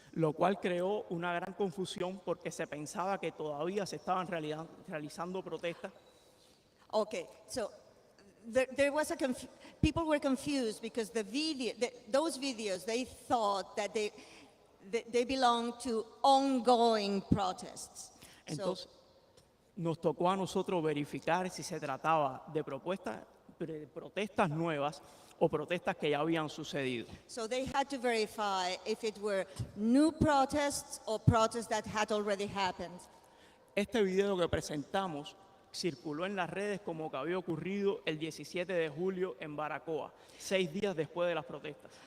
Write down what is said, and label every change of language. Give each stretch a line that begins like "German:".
Spanish: Lo cual creó una gran confusión porque se pensaba que todavía se estaban realizando protestas.
English: Okay, so there was people were confused because those videos, they thought that they belonged to ongoing protests.
Spanish: Entonces, nos tocó a nosotros verificar si se trataba de protestas nuevas o protestas que ya habían sucedido.
English: So they had to verify if it were new protests or protests that had already happened.
Spanish: Este video que presentamos circuló en las redes como que había ocurrido el 17 de julio en Baracoa, 6 días después de las protestas.